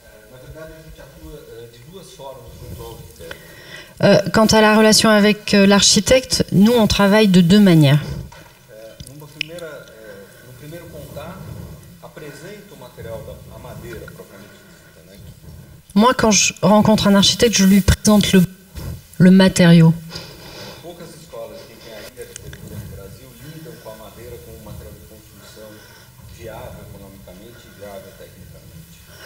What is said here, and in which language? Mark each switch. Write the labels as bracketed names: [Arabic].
[Portuguese] Na verdade, a gente atua de duas formas junto ao arquiteto. [French] Quant à la relation avec l'architecte, nous on travaille de deux manières. [Portuguese] No primeiro contato, apresento o material da madeira propriamente dita, né? [French] Moi, quand je rencontre un architecte, je lui présente le matériau. [Portuguese] Poucas escolas de engenharia e arquitetura no Brasil lidam com a madeira como um material de construção viável economicamente e viável tecnicamente.